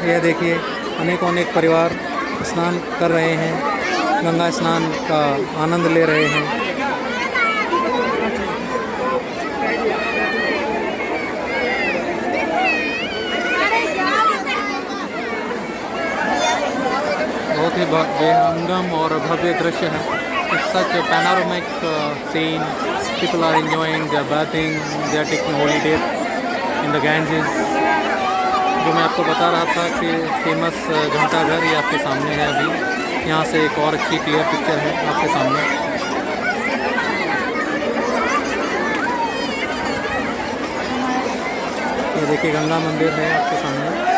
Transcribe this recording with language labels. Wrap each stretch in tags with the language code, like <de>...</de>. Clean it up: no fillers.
<hi>यह देखिए अनेक परिवार स्नान कर रहे हैं, गंगा स्नान का आनंद ले रहे हैं। बहुत ही बेहंगम और भव्य दृश्य है।</hi> <en>It's such a panoramic scene. People are enjoying, they are bathing, they are taking holiday in the Ganges.</en> <hi>जो मैं आपको बता रहा था कि फेमस घंटाघर ये आपके सामने है अभी। यहाँ से एक और अच्छी क्लियर पिक्चर है आपके सामने। ये देखिए गंगा मंदिर है आपके सामने।</hi>